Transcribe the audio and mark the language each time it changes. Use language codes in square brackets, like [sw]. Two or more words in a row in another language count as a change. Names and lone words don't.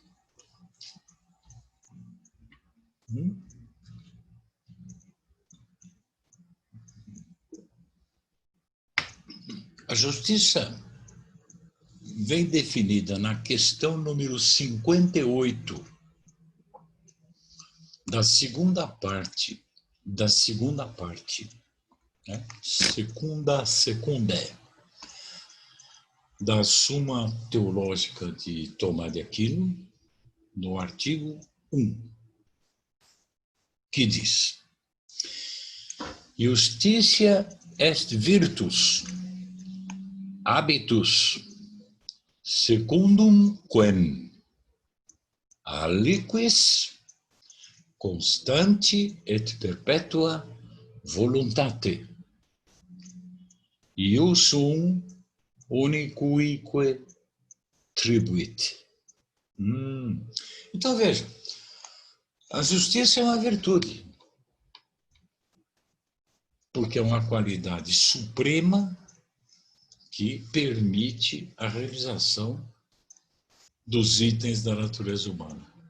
[pt] A justiça vem definida na questão número 58 da segunda parte, né? Secundé, da Suma Teológica de Tomás de Aquino, no artigo 1, que diz: [la] Justitia est virtus, habitus, secundum quem, aliquis constanti et perpetua voluntate, iusum unicuique tribuit. [pt] Então, veja, a justiça é uma virtude, porque é uma qualidade suprema que permite a realização dos itens da natureza humana.